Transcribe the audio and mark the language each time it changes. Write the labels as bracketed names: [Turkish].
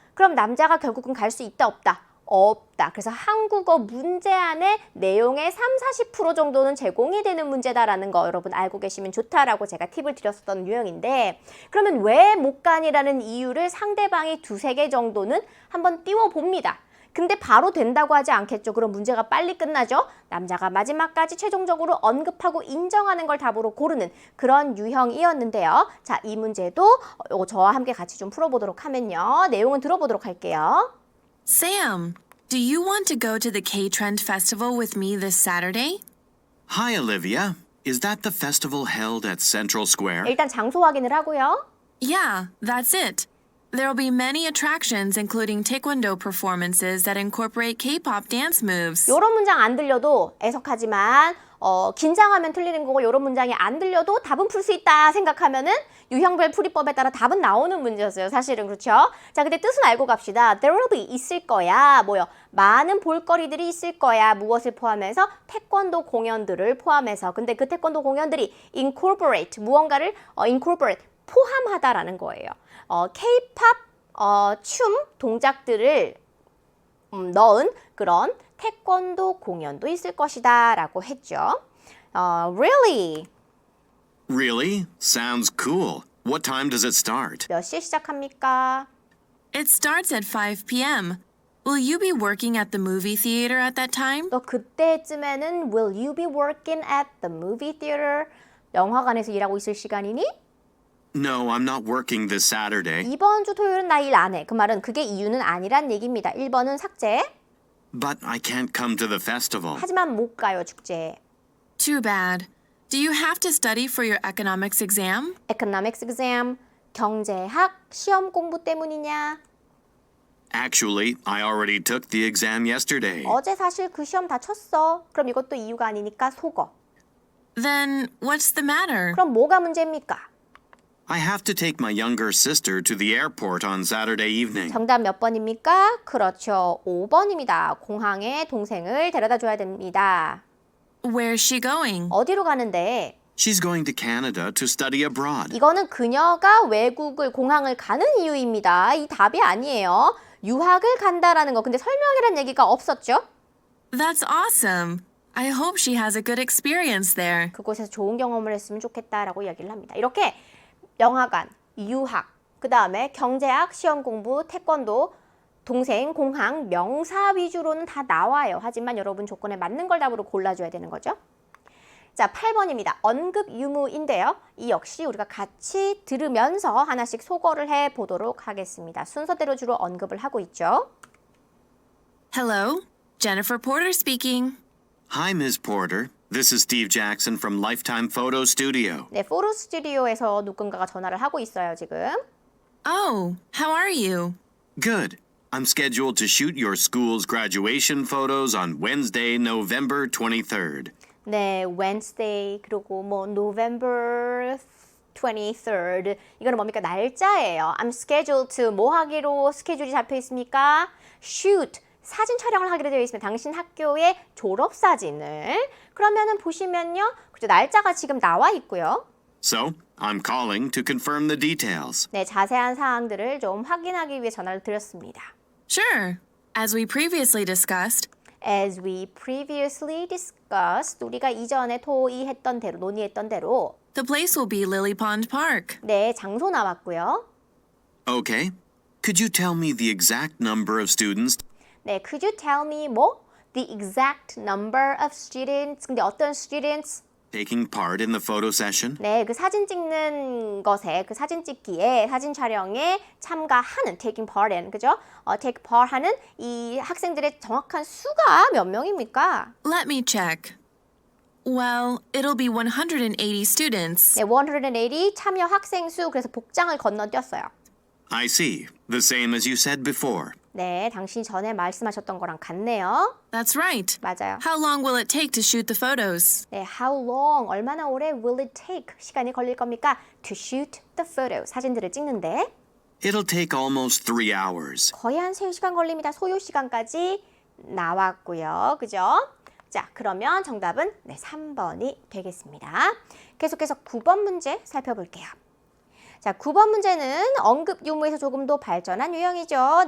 [Korean] 그럼 남자가 결국은 갈 수 있다, 없다? 없다. 그래서 한국어 문제 안에 내용의 30-40% 정도는 제공이 되는 문제다라는 거 여러분 알고 계시면 좋다라고 제가 팁을 드렸었던 유형인데 그러면 왜 못 가니라는 이유를 상대방이 2-3개 정도는 한번 띄워봅니다. 근데 바로 된다고 하지 않겠죠. 그럼 문제가 빨리 끝나죠. 남자가 마지막까지 최종적으로 언급하고 인정하는 걸 답으로 고르는 그런 유형이었는데요. 자, 이 문제도 저와 함께 같이 좀 풀어보도록 하면요. 내용은 들어보도록 할게요. [English] Sam, do you want to go to the K-Trend Festival with me this Saturday? Hi, Olivia. Is that the festival held at Central Square? [Korean] 일단 장소 확인을 하고요. [English] Yeah, that's it. There will be many attractions, including taekwondo performances that incorporate K-pop dance moves. [Korean] 요런 문장 안 들려도 애석하지만 긴장하면 틀리는 거고 요런 문장이 안 들려도 답은 풀 수 있다 생각하면은 유형별 풀이법에 따라 답은 나오는 문제였어요. 사실은 그렇죠? 자, 근데 뜻은 알고 갑시다. [English] There will be [Korean] 있을 거야. 뭐요? 많은 볼거리들이 있을 거야. 무엇을 포함해서? 태권도 공연들을 포함해서. 근데 그 태권도 공연들이 incorporate 무언가를 incorporate 포함하다라는 거예요. K-pop 춤 동작들을 넣은 그런 태권도 공연도 있을 것이다 라고 했죠. [English] Really? Really? Sounds cool. What time does it start? [Korean] 몇 시에 시작합니까? [English] It starts at 5 p.m. Will you be working at the movie theater at that time? [Korean] 너 그때쯤에는 [English] Will you be working at the movie theater? [Korean] 영화관에서 일하고 있을 시간이니? [English] No, I'm not working this Saturday. [Korean] 이번 주 토요일은 나 일 안 해. 그 말은 그게 이유는 아니란 얘기입니다. 1번은 삭제. [English] But I can't come to the festival. [Korean] 하지만 못 가요, 축제에. [English] Too bad. Do you have to study for your economics exam? [Korean] Economics exam, 경제학 시험 공부 때문이냐? [English] Actually, I already took the exam yesterday. [Korean] 어제 사실 그 시험 다 쳤어. 그럼 이것도 이유가 아니니까 속어. [English] Then what's the matter? [Korean] 그럼 뭐가 문제입니까? [English] I have to take my younger sister to the airport on Saturday evening. [Korean] 정답 몇 번입니까? 그렇죠. 5번입니다. 공항에 동생을 데려다 줘야 됩니다. [English] Where's she going? [Korean] 어디로 가는데? [English] She's going to Canada to study abroad. [Korean] 이거는 그녀가 외국을 공항을 가는 이유입니다. 이 답이 아니에요. 유학을 간다라는 거. 근데 설명이란 얘기가 없었죠? [English] That's awesome. I hope she has a good experience there. [Korean] 그곳에서 좋은 경험을 했으면 좋겠다라고 이야기를 합니다. 이렇게 영화관, 유학, 그 다음에 경제학, 시험 공부, 태권도, 동생, 공항, 명사 위주로는 다 나와요. 하지만 여러분 조건에 맞는 걸 답으로 골라줘야 되는 거죠. 자, 8번입니다. 언급 유무인데요. 이 역시 우리가 같이 들으면서 하나씩 소거를 해보도록 하겠습니다. 순서대로 주로 언급을 하고 있죠. [English] Hello, Jennifer Porter speaking. Hi, Ms. Porter. This is Steve Jackson from Lifetime Photo Studio. [Korean] 네, 포토 스튜디오에서 누군가가 전화를 하고 있어요, 지금. [English] Oh, how are you? Good. I'm scheduled to shoot your school's graduation photos on Wednesday, November 23rd. [Korean] 네, Wednesday, 그리고 뭐 November 23rd. 이거는 뭡니까? 날짜예요. [English] I'm scheduled to [Korean] 뭐 하기로 스케줄이 잡혀 있습니까? [English] Shoot. [Korean] 사진 촬영을 하기로 되어 있으면 당신 학교의 졸업사진을 그러면은 보시면요. 그죠? 날짜가 지금 나와 있고요. [English] So, I'm calling to confirm the details. [Korean] 네, 자세한 사항들을 좀 확인하기 위해 전화를 드렸습니다. [English] Sure. As we previously discussed, As we previously discussed, [Korean] 우리가 이전에 토의했던 대로, 논의했던 대로 [English] the place will be Lily Pond Park. [Korean] 네, 장소 나왔고요. [English] Okay. Could you tell me the exact number of students 네, could you tell me 뭐? The exact number of students. [Korean] 근데 어떤 students? [English] taking part in the photo session? [Korean] 네, 그 사진 찍는 것에, 그 사진 찍기에, 사진 촬영에 참가하는, [English] taking part in, [Korean] 그죠? take part 하는 이 학생들의 정확한 수가 몇 명입니까? [English] Let me check. Well, it'll be 180 students. [Korean] 네, 180 참여 학생 수, 그래서 복장을 건너뛰었어요. [English] I see. The same as you said before. [Korean] 네, 당신이 전에 말씀하셨던 거랑 같네요. [English] That's right. [Korean] 맞아요. [English] How long will it take to shoot the photos? [Korean] 네, [English] how long, [Korean] 얼마나 오래 [English] will it take, [Korean] 시간이 걸릴 겁니까? [English] To shoot the photo, [Korean] 사진들을 찍는데 [English] It'll take almost 3 hours. [Korean] 거의 한 3시간 걸립니다. 소요 시간까지 나왔고요. 그죠? 자, 그러면 정답은 네, 3번이 되겠습니다. 계속해서 9번 문제 살펴볼게요. 자, 9번 문제는 언급 유무에서 조금 더 발전한 유형이죠.